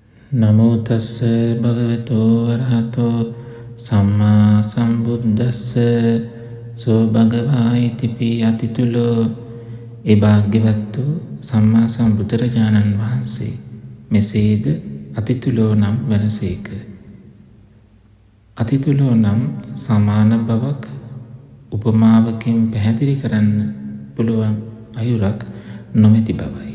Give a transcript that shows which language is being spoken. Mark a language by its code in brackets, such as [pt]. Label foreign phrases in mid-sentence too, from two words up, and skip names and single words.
[pi] නමෝ තස්ස භගවතෝ අරහතෝ සම්මා සම්බුද්දස්ස සෝ භගවා ඉතිපි අතිතුලෝ. [si] ඒ භාග්‍යවත්තු සම්මා සම්බුදුරජාණන් වහන්සේ මෙසේද අතිතුලෝ නම් වනසේක. අතිතුලෝ නම් සමාන බවක් උපමාවකින් පැහැදිලි කරන්න පුළුවන් අයුරක් නොමැති බවයි.